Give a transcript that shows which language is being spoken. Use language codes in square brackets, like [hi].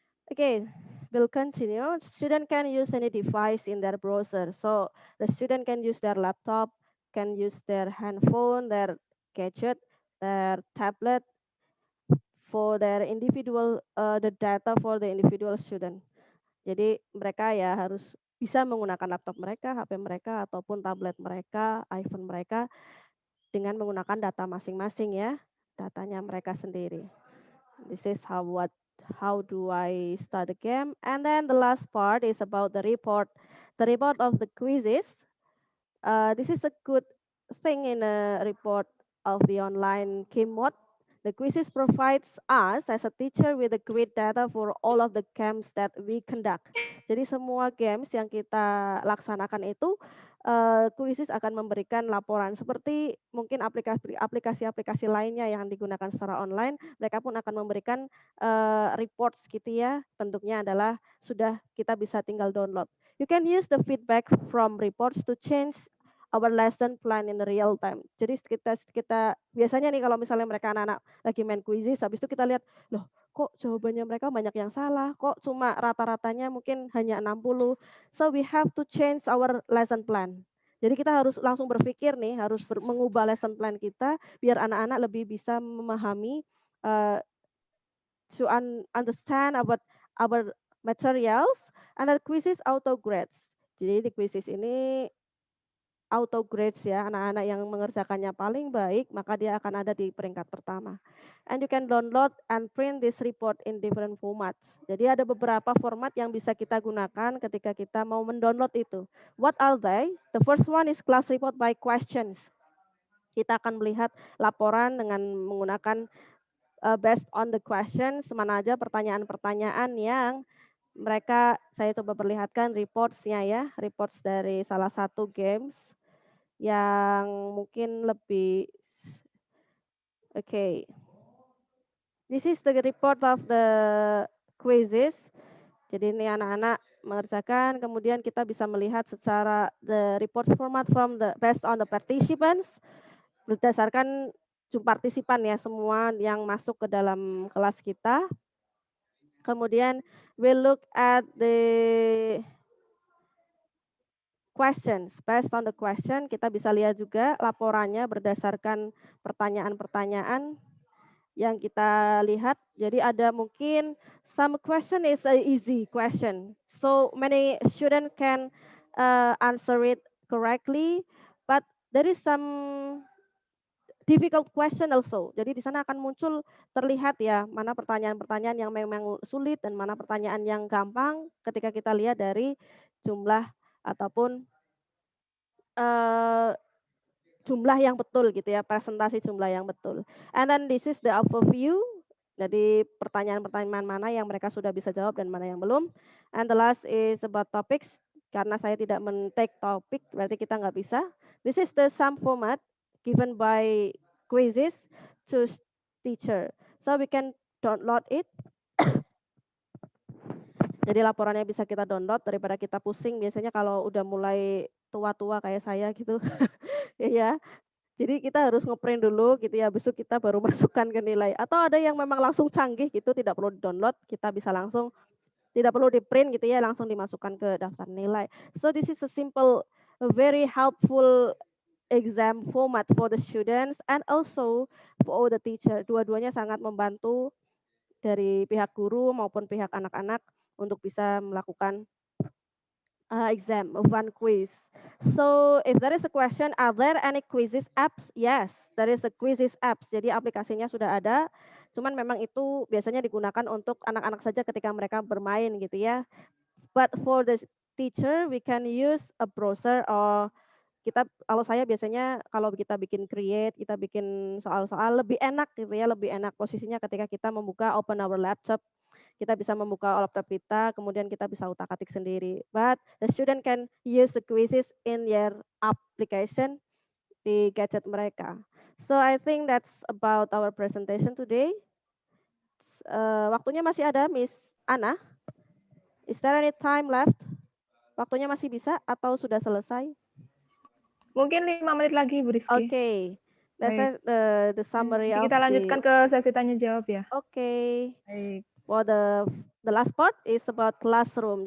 [en] Okay, we'll continue. Student can use any device in their browser. So the student can use their laptop, can use their handphone, their gadget, their tablet for their individual, the data for the individual student. [id] Jadi mereka ya harus bisa menggunakan laptop mereka, HP mereka, ataupun tablet mereka, iPhone mereka dengan menggunakan data masing-masing ya, datanya mereka sendiri. [en] This is how do I start the game. And then the last part is about the report. The report of the quizzes. This is a good thing in a report of the online game mode. The quizzes provides us as a teacher with a great data for all of the games that we conduct. [id] Jadi semua games yang kita laksanakan itu, quizzes akan memberikan laporan seperti mungkin aplikasi-aplikasi lainnya yang digunakan secara online, mereka pun akan memberikan reports gitu ya. Bentuknya adalah sudah kita bisa tinggal download. [en] You can use the feedback from reports to change our lesson plan in real time. [id] Jadi kita biasanya nih kalau misalnya mereka anak-anak lagi main quizzes, habis itu kita lihat, loh kok jawabannya mereka banyak yang salah, kok cuma rata-ratanya mungkin hanya 60. [en] So we have to change our lesson plan. [id] Jadi kita harus langsung berpikir nih, harus mengubah lesson plan kita biar anak-anak lebih bisa memahami, [en] to understand about our materials, and the quizzes auto grades. [id] Jadi di quizzes ini auto grades ya, anak-anak yang mengerjakannya paling baik, maka dia akan ada di peringkat pertama. [en] And you can download and print this report in different formats. [id] Jadi ada beberapa format yang bisa kita gunakan ketika kita mau mendownload itu. [en] What are they? The first one is class report by questions. [id] Kita akan melihat laporan dengan menggunakan [en] based on the questions, [id] mana aja pertanyaan-pertanyaan yang mereka, saya coba perlihatkan reports-nya ya, reports dari salah satu games yang mungkin lebih, okay. [en] This is the report of the quizzes. [id] Jadi ini anak-anak mengerjakan, kemudian kita bisa melihat secara [en] the report format from the based on the participants, [id] berdasarkan partisipan ya, semua yang masuk ke dalam kelas kita. Kemudian [en] we look at the questions. Based on the question, [id] kita bisa lihat juga laporannya berdasarkan pertanyaan-pertanyaan yang kita lihat. Jadi ada mungkin [en] some question is a easy question. So many student can answer it correctly, but there is some difficult question also. [id] Jadi di sana akan muncul terlihat ya, mana pertanyaan-pertanyaan yang memang sulit dan mana pertanyaan yang gampang ketika kita lihat dari jumlah ataupun jumlah yang betul gitu ya, presentasi jumlah yang betul. [en] And then this is the overview. [id] Jadi pertanyaan-pertanyaan mana yang mereka sudah bisa jawab dan mana yang belum. [en] And the last is about topics. [id] Karena saya tidak men-take topik, berarti kita nggak bisa. [en] This is the sum format given by quizzes to teacher. So we can download it. [id] Jadi laporannya bisa kita download daripada kita pusing. Biasanya kalau udah mulai tua-tua kayak saya gitu, ya Jadi kita harus ngeprint dulu gitu ya, besok kita baru masukkan ke nilai. Atau ada yang memang langsung canggih gitu, tidak perlu download, kita bisa langsung tidak perlu di-print gitu ya, langsung dimasukkan ke daftar nilai. [en] So this is a simple, a very helpful exam format for the students and also for all the teacher. [id] Dua-duanya sangat membantu dari pihak guru maupun pihak anak-anak untuk bisa melakukan [en] exam of one quiz. So if there is a question, are there any quizzes apps? Yes, there is a quizzes apps. [id] Jadi aplikasinya sudah ada. Cuman memang itu biasanya digunakan untuk anak-anak saja ketika mereka bermain gitu ya. [en] But for the teacher, we can use a browser or [id] kita kalau saya biasanya kalau kita bikin create, kita bikin soal-soal lebih enak gitu ya, lebih enak posisinya ketika kita membuka [en] open our laptop, [id] kita bisa membuka laptop kita, kemudian kita bisa utak-atik sendiri. [en] But the student can use the quizzes in their application [id] di gadget mereka. [en] So I think that's about our presentation today. [id] Waktunya masih ada, [en] Miss Ana. Is there any time left? [id] Waktunya masih bisa atau sudah selesai? Mungkin 5 menit lagi, Bu Rizky. [en] Okay. That's [id] Baik. [en] the summary [id] Nanti kita lanjutkan ke sesi tanya jawab ya. [en] Okay. [id] Baik. [en] For the last part is about classroom.